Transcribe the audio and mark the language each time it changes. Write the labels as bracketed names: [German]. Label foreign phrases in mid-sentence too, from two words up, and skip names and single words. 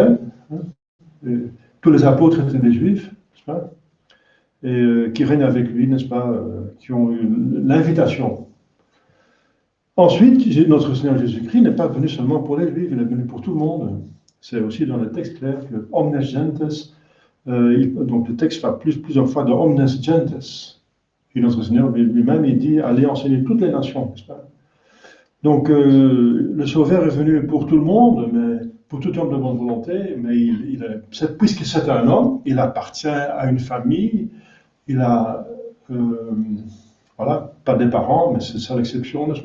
[French] Tous les apôtres étaient des juifs, n'est-ce pas? et qui règnent avec lui, n'est-ce pas, qui ont eu l'invitation. Ensuite, notre Seigneur Jésus-Christ n'est pas venu seulement pour les Juifs, il est venu pour tout le monde. C'est aussi dans le texte clair que [Latin] omnes gentes, [French] donc le texte va plusieurs fois de [Latin] omnes gentes. [French] Et notre Seigneur lui-même, il dit, allez enseigner toutes les nations, n'est-ce pas? Donc, le Sauveur est venu pour tout le monde, mais pour tout homme de bonne volonté, mais puisque c'est un homme, il appartient à une famille, il a, voilà, pas des parents, mais c'est ça l'exception, n'est-ce pas?